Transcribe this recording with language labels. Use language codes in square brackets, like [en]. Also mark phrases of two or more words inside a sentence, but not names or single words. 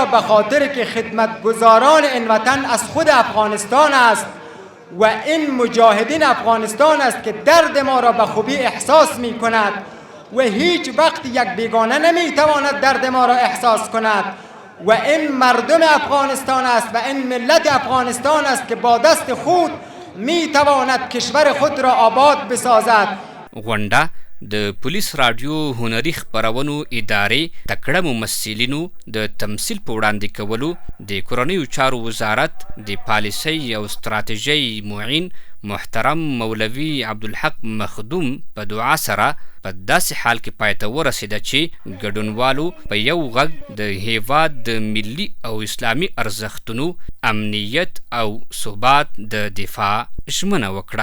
[fa] به خاطر که خدمتگزاران این وطن از خود افغانستان است و این مجاهدین افغانستان است که درد ما را به خوبی احساس می کند و هیچ وقت یک بیگانه نمی تواند درد ما را احساس کند و این مردم افغانستان است و این ملت افغانستان است که با دست خود می تواند کشور خود را آباد بسازد. [ps] غونډه د پولیس رادیو هنري خپرونو ادارې تکړه ممثلینو د تمثیل په وړاندې کولو د کورنیو چارو وزارت د پالیسۍ او ستراتیژۍ معین محترم مولوي عبدالحق مخدوم په دعا سره په داسې حال کې پای ته ورسېده چې ګډونوالو په یو غږ د هیواد د ملي او اسلامي ارزښتونو امنیت او ثبات د دفاع ژمنه وکړه.